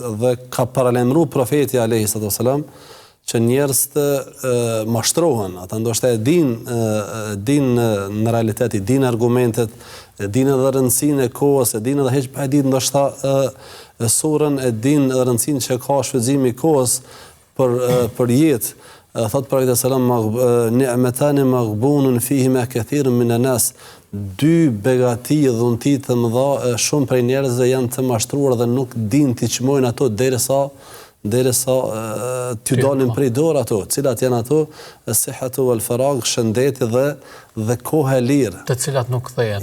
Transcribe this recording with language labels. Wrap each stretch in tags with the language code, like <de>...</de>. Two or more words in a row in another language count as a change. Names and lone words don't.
<sq>Dhe ka paralajmëruar profeti</sq> <ar>عليه الصلاة والسلام</ar> <sq>që njerëz të mashtrohen, ata ndoshta e din në realitet, i din argumentet, e din edhe rëndësinë e kohës, e din edhe heq pa e din ndoshta surën, e din rëndësinë që ka shfrytëzimi i kohës për jetë. Thot profeti sallam,</sq> <ar>نعمتان مغبون فيهما كثير من الناس,</ar> <sq>dy begati, dhunti të mëdha, shumë prej njerëzve janë të mashtruar dhe nuk din t'i çmojnë ato derisa t'ju dalin prej dorë ato, cilat janë ato:</sq> <ar>الصحة والفراغ,</ar> <sq>shëndeti dhe koha e lirë. Të cilat nuk kthehen.</sq>